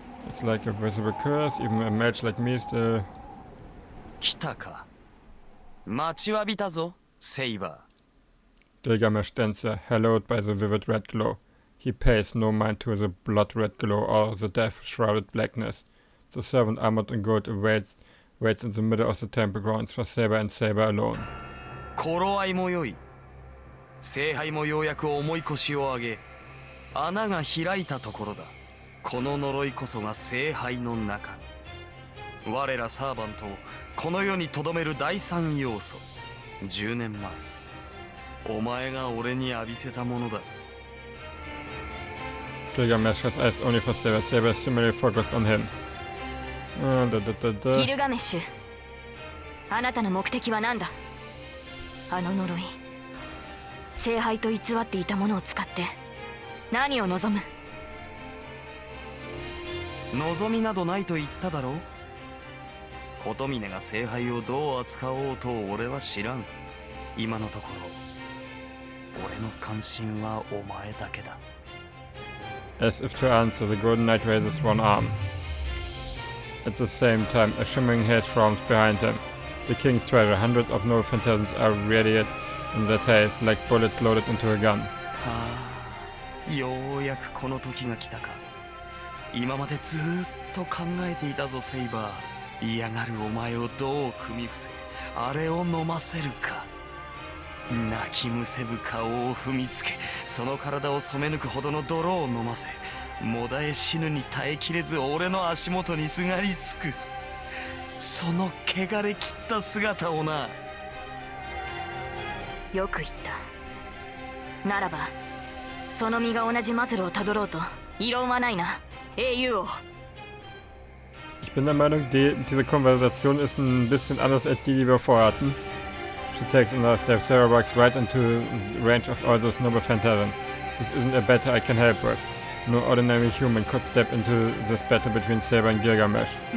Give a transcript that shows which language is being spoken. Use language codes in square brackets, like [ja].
[en] It's like a visible curse, even a mage like me still... [ja] 来たか。待ちわびたぞ、セイバー。 [en] Gilgamesh stands there, hallowed by the vivid red glow. He pays no mind to the blood-red glow or the death-shrouded blackness. The servant armored in gold waits in the middle of the temple grounds for Saber and Saber alone. [ja] 頃合いもよい。聖杯もようやく重い腰を上げ、穴が開いたところだ。この呪いこそが聖杯の中に。我らサーバントをこの世に留める第三要素。 10年前、お前が俺に浴びせたものだ。 [en] Gilgamesh has eyes only for Saber. Saber is similarly focused on him. [ja] ギルガメッシュ、あなたの目的は何だ？あの呪い、聖杯と偽っていたものを使って何を望む？望みなどないと言っただろう。琴峰が聖杯をどう扱おうと俺は知らん。今のところ俺の関心はお前だけだ。 [en] As if to answer, the Golden Knight raises one arm. At the same time, a shimmering haze forms behind him. The king's treasure, hundreds of noble phantasms are radiated in that haze, like bullets loaded into a gun. [ja] ようやくこの時が来たか。今までずっと考えていたぞ、セイバー。嫌がるお前をどう組み伏せ、あれを飲ませるか。泣きむせぶ顔を踏みつけ、その体を染め抜くほどの泥を飲ませ、もだえ死ぬに耐えきれず俺の足元にすがりつく。その汚れ切った姿をな。よく言った。ならばその身が同じ末路をたどろうと異論はないな、英雄王。 [de] Ich bin der Meinung, diese Konversation ist ein bisschen anders als die wir vorhatten. [en] She takes another step. Sarah walks right into the range of all those noble phantasms. This isn't a battle I can help with. No ordinary human could step into this battle between Saber and Gilgamesh.